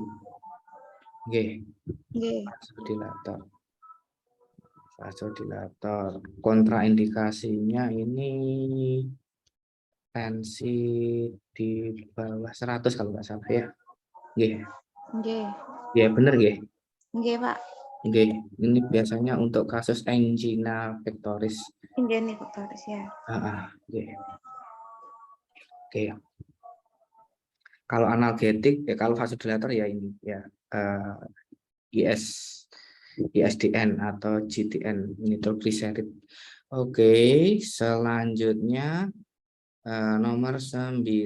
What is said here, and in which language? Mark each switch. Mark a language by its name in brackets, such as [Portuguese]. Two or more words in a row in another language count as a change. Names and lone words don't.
[Indonesian] Oke. Vasodilator. Kontraindikasinya ini tensi di bawah 100 kalau nggak salah ya. Nggih. Ya benar nggih. Nggih, Pak. Nggih. Ini biasanya untuk kasus [Latin] angina pectoris. Angina pectoris ya. [Indonesian] Nggih. Oke. Kalau analgetik ya, kalau vasodilator ya ini ya ISDN atau GTN, nitrogliserid. Oke, selanjutnya nomor 9.